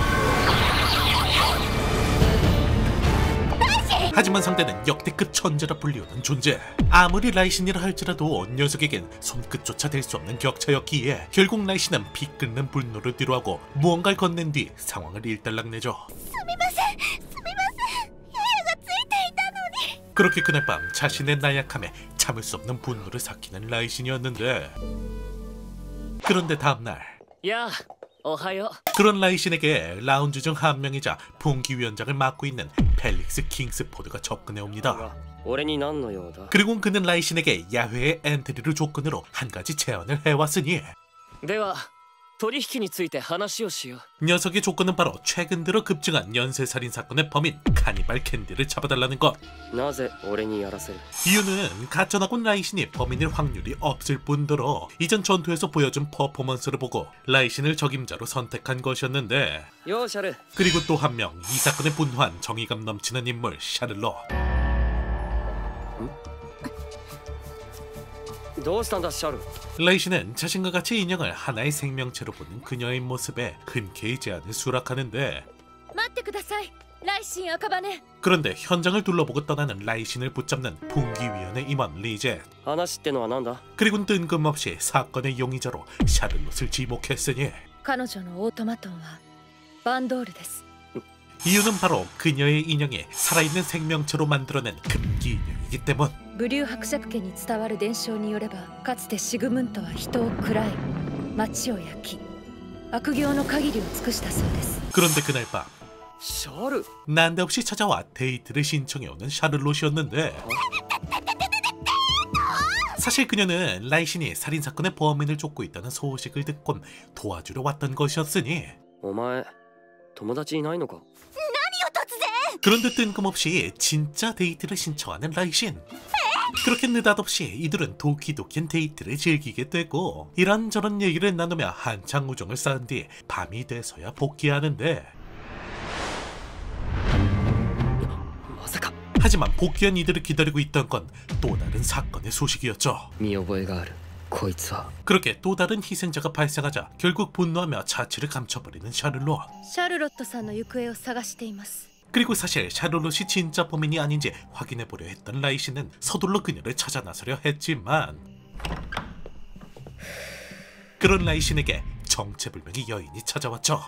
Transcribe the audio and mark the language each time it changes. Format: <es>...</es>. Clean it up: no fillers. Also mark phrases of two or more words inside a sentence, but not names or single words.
<ko>하지만 상대는 역대급 천재라 불리우는 존재. 아무리 라이신이라 할지라도 녀석에겐 손끝조차 댈 수 없는 격차였기에 결국 라이신은 피 끓는 분노를 뒤로하고 무언가를 건넨 뒤 상황을 일단락내죠.</ko> <ja>すみません。すみません。ややがついていたのに。</ja> <ko>그렇게 그날 밤 자신의 나약함에 참을 수 없는 분노를 삭히는 라이신이었는데, 그런데 다음날</ko> <ja>やあ、おはよ</ja> <ko>그런 라이신에게 라운지 중 한 명이자 분기위원장을 맡고 있는 펠릭스 킹스포드가 접근해 う。 옵니다.</ko> <ja>俺に何の用だ?</ja> <ko>그리고 그는 라이신에게 야외의 엔트리를 조건으로 한 가지 제안을 해왔으니,</ko> <ja>では取引について話をしよう。</ja> <ko>녀석의 조건은 바로 최근 들어 급증한 연쇄살인 사건의 범인 카니발 캔디를 잡아달라는 것.</ko> <ja>なぜ俺にやらせる?</ja> <ko>이유는 가짜나곤 라이신이 범인일 확률이 없을 뿐더러 이전 전투에서 보여준 퍼포먼스를 보고 라이신을 적임자로 선택한 것이었는데,</ko> <ja>ようシャル。</ja> <ko>그리고 또 한 명 이 사건에 분노한 정의감 넘치는 인물 샤를롯.</ko> <ja>どうしたんだシャル?</ja> <ko>라이신은 자신과 같이 인형을 하나의 생명체로 보는 그녀의 모습에 흔쾌히 제안을 수락하는데,</ko> <ja>待ってください、ライシン赤羽。</ja> <ko>그런데 현장을 둘러보고 떠나는 라이신을 붙잡는 분기위원회 임원 리제.</ko> <ja>話ってのはなんだ?</ja> <ko>그리고는 뜬금없이 사건의 용의자로 샤를롯을 지목했으니,</ko> <ja>彼女のオートマトンはバンドールです。</ja> <ko>이유는 바로 그녀의 인형이 살아있는 생명체로 만들어낸 금기 인형이기 때문.</ko> <ja>ブリュー伯爵家に伝わる伝承によれば、かつてシグムントは人を喰らい町を焼き悪行の限りを尽くしたそうです。</ja> <ko>그런데 그날 밤</ko> <ja>シャル</ja> <ko>난데없이 찾아와 데이트를 신청해오는 샤를롯이었는데, 사실 그녀는 라이신이 살인사건의 범인을 쫓고 있다는 소식을 듣곤 도와주려 왔던 것이었으니.</ko> <ja>お前友達いないのか。</ja> <ko>그런데 뜬금없이 진짜 데이트를 신청하는 라이신. 그렇게 느닷없이 이들은 도키도키한 데이트를 즐기게 되고 이런저런 얘기를 나누며 한창 우정을 쌓은 뒤 밤이 돼서야 복귀하는데,</ko> <ja>まさか</ja> <ko>하지만 복귀한 이들을 기다리고 있던 건 또 다른 사건의 소식이었죠.</ko> <ja>見覚えがあるこいつは。</ja> <ko>그렇게 또 다른 희생자가 발생하자 결국 분노하며 자취를 감춰버리는 샤를롯.</ko> <ja>シャルロットさんの行方を探しています。</ja> <ko>그리고 사실 샤를롯이 진짜 범인이 아닌지 확인해보려 했던 라이신은 서둘러 그녀를 찾아 나서려 했지만, 그런 라이신에게 정체불명의 여인이 찾아왔죠.</ko>